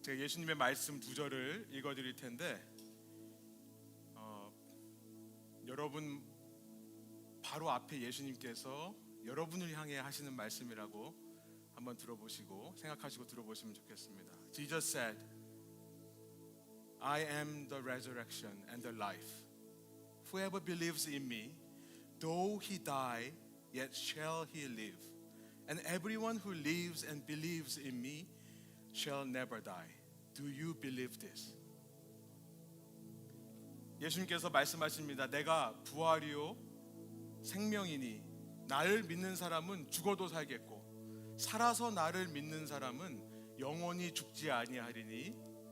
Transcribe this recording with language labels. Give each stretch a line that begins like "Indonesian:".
Korean: 제가 예수님의 말씀 두 절을 읽어드릴 텐데 여러분 바로 앞에 예수님께서 여러분을 향해 하시는 말씀이라고 한번 들어보시고 생각하시고 들어보시면 좋겠습니다.
English: Jesus said, I am the resurrection and the life. Whoever believes in me, though he die, yet shall he live. And everyone who lives and believes in me shall never die. Do you believe this?
Korean: 예수님께서 말씀하십니다. 내가 부활이요 생명이니 나를 믿는 사람은 죽어도 살겠고 살아서 나를 믿는 사람은 영원히 죽지 아니하리니.